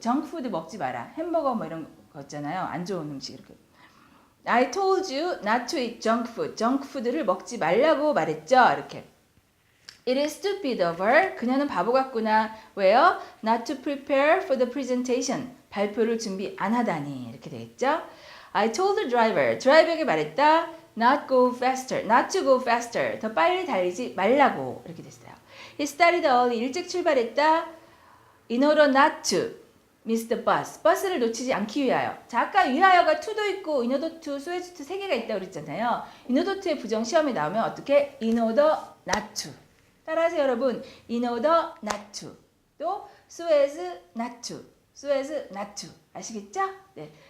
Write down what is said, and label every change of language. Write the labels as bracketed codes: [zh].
[ko] junk food 먹지 마라. 햄버거 뭐 이런 거 있잖아요. 안 좋은 음식 이렇게. [en] I told you not to eat junk food. [ko] junk food를 먹지 말라고 말했죠. [en] 이렇게. It is stupid of her. [ko] 그녀는 바보 같구나. [en] 왜요? Not to prepare for the presentation. [ko] 발표를 준비 안 하다니. 이렇게 되겠죠. [en] I told the driver. [ko] 드라이버에게 말했다. [en] Not go faster. Not to go faster. [ko] 더 빨리 달리지 말라고. 이렇게 됐어요. [en] He started early. [ko] 일찍 출발했다. [en] In order not to miss the bus. [ko] 버스를 놓치지 않기 위하여. 자, 아까 위하여가 to도 있고 in order to, so as to 세 개가 있다고 그랬잖아요. in order to의 부정 시험에 나오면 어떻게? [en] in order not to. [ko] 따라하세요, 여러분. [en] in order not to. 또 so as not to. so as not to. [ko] 아시겠죠? 네.